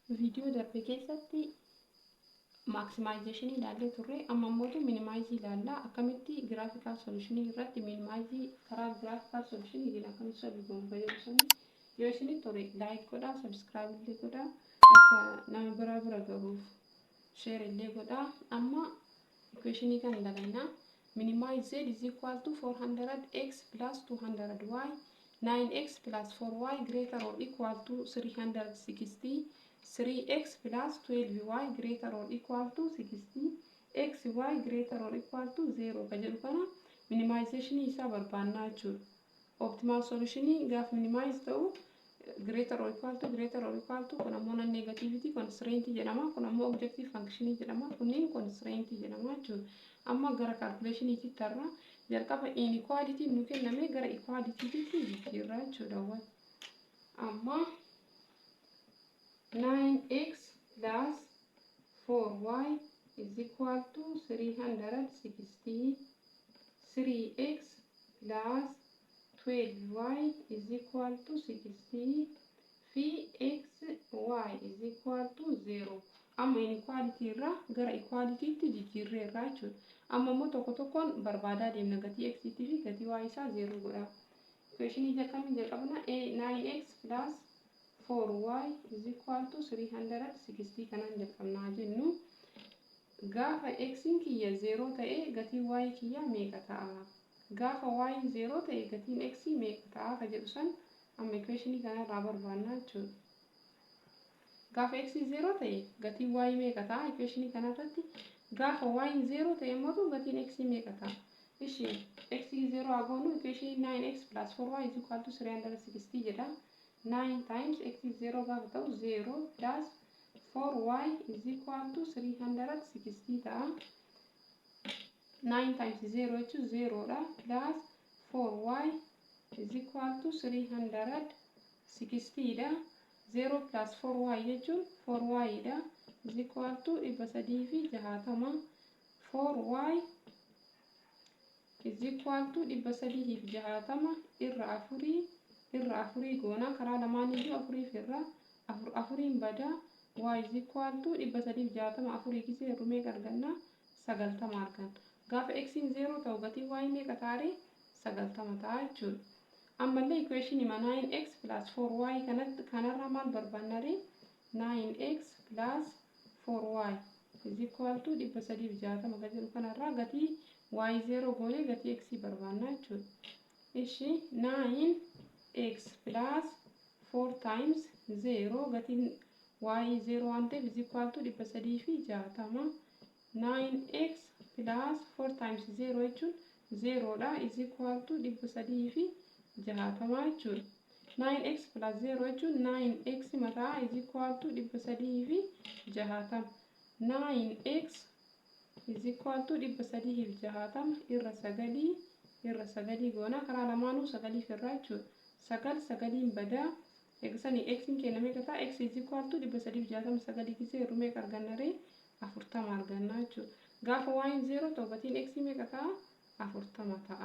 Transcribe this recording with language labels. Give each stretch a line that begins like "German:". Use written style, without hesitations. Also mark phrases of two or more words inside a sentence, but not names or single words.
Oromo: Video darbe keessatti maximization ilaalle turre amma immoo minimize ilaalla akkamitti
English: graphical solution
Oromo: irratti minimize karaa
English: graphical solution
Oromo: ilaa akkamitti solve goon fayyadamsanii yoo isin tore like godha subscribe illee godha akka nama bira gahuuf share illee godha amma equation kan dalagna
English: minimize z is equal to 400x plus 200y 9x plus 4y greater or equal to 360 3x plus 12y greater or equal to 60 xy greater or equal to 0
Oromo: kajedhu kana minimization isa barbaanna jechuudha.
English: Optimal solution
Oromo: gaaf minimize ta'u
English: greater or equal to
Oromo: kun ammoo
English: negativity constraint
Oromo: jedhama kun ammoo
English: objective function
Oromo: jedhama kunniin constraint jedhama jechuudha. Amma gara calculation itti tarra jalqaba inequality nu kenname gara equality itti jijjiirra jechuudha.
English: Amma 9x plus 4y is equal to 360. 3x plus 12y is equal to 60. Xy is equal to 0.
Oromo: Amma inequality irra gara equality itti jijjiirreerra jechuudha. Amma immoo tokko tokkoon barbaadaa deemna gatii x fi gatii y isaa 0 godha. Equation jalqabna
English: 9x plus 4y is equal to 360
Oromo: kanan jalqabnaa jennu gaafa x kiyya 0 ta'e gatii y kiyya meeqa ta'a gaafa y 0 ta'e gatiin x meeqa ta'a ka jedhu san amma equation kana irraa barbaannaa jechuudha. Gaafa x 0 ta'e gatiin y meeqa ta'a equation kana irratti gaafa y 0 ta'e immoo gatiin x meeqa ta'a ishi x 0 agoonu equation
English: 9x plus 4y is equal to 360
Oromo: jedha.
English: 9 times x is 0 gaafa 0 plus 4y is equal to 360 ta'a. 9 times 0 is 0 da plus 4y is equal to 360 da 0 plus 4y jechuun 4y da is equal to 360 4y is equal to 360
Oromo: irra afurii goona karaa lamaan iyyuu afurii firra afuriin bada
English: y is equal to 360
Oromo: afurii gisee rumee arganna 90 argan gaafa x 0 ta'u gatii y meeqa ta'a 90 ta'a jechuudha. Ammallee equation
English: 9x plus 4y
Oromo: kanarraa maal barbaanna
English: 9x plus 4y is equal to 360
Oromo: gatii kanarraa gatii y 0 goone gatii x barbaanna jechuudha. Ishi
English: 9x plus 4 times 0
Oromo: gatiin y 0 ante
English: is equal to 360 9x plus 4 times 0
Oromo: jechuun 0 da
English: is equal to 360
Oromo: jechuudha.
English: 9x plus 0
Oromo: jechuun 9x mataa
English: is equal to 360 9x is equal to 360
Oromo: irra sagalii goona karaa lamaanuu sagalii firraa jechuudha. Sagaliin badaa eegsanii x kenname gataa
English: x is equal to 360
Oromo: sagalii gisee rumee arganna 40 arganna jechuudha. Gaafa y 0 ta'u gatiin x meeqa ta'a 40 ta'a.